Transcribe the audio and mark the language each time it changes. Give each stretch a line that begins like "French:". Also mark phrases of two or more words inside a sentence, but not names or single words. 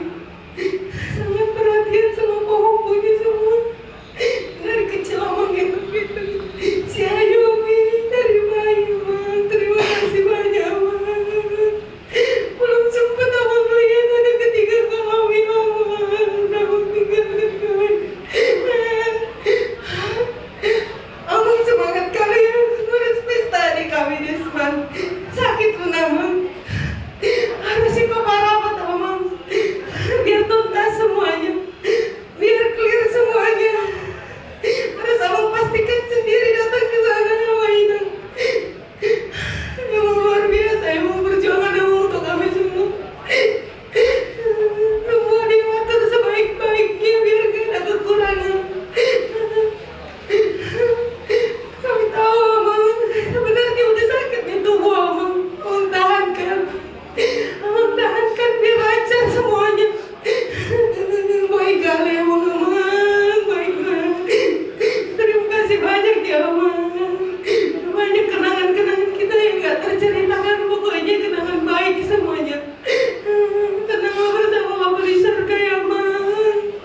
Indonesian: Sangat perhatian sama pohon-pohonnya semua. Dari kecil Amang gitu. Si Ayumi dari bayi, Bang. Terima kasih banyak, Bang. Belum sempat Amang melihat ada ketiga kami, Amang. Amang tinggalkan kami. Amang semangat kali ya. Ngurus pesta di kami Desman. Sakit Amang. Harusnya kau parapat, Amang. Biar tuntas semuanya. Biar clear semuanya. Harus Amang pastikan sendiri datang ke sana, Amang. Emang luar biasa, emang perjuangan Amang untuk kami semua. Semua diatur sebaik-baiknya biar gak ada kekurangan. Kami tahu, Amang, sebenarnya udah sakit di tubuh Amang. Amang tahankan. Amang tahankan biar lancar semuanya. Baik kali Amang, baik kali. Terima kasih banyak ya, Amang. Banyak kenangan-kenangan kita yang gak terceritakan. Pokoknya kenangan baik semuanya. Tenang bersama Bapak di surga ya, Amang.